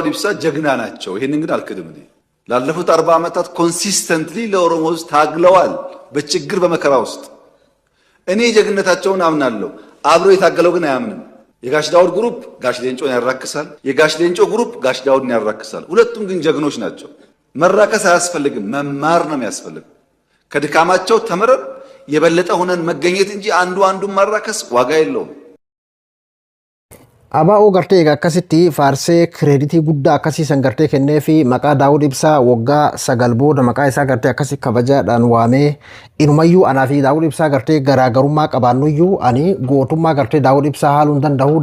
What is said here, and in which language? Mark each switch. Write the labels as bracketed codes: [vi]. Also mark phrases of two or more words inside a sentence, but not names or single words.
[am] ኢብሳ ጀግና ናቸው። ይሄንን ግን አልክድም። ላለፉት 40 ዓመታት ኮንሲስተንትሊ ለኦሮሞ ሕዝብ ታግለዋል፣ በችግር በመከራ ውስጥ። እኔ ጀግነታቸውን አምናለሁ። አብሮ የታገለው ግን አያምንም። የጋሽ ዳውድ ግሩፕ ጋሽ ሌንጮን ያራክሳል፣ የጋሽ ሌንጮ ግሩፕ ጋሽ ዳውድን ያራክሳል። ሁለቱም ግን ጀግኖች ናቸው። መራከስ አያስፈልግም፣ መማር ነው የሚያስፈልገው። ከድካማቸው ተምረን የበለጠ ሆነን መገኘት እንጂ አንዱን ማራከስ ዋጋ የለውም። [om] ABO gartee akkasitti faarsee kireeditii guddaa akkasii san gartee kennee fi maqaa Daawud Ibsaa waggaa 9 booda maqaa isaa gartee akkasii kabajaadhaan waamee inumayyuu anaa fi Daawud Ibsaa gartee garaagarummaa qabaannuyyuu ani gootummaa gartee Daawud Ibsaa haaluu hin danda'u.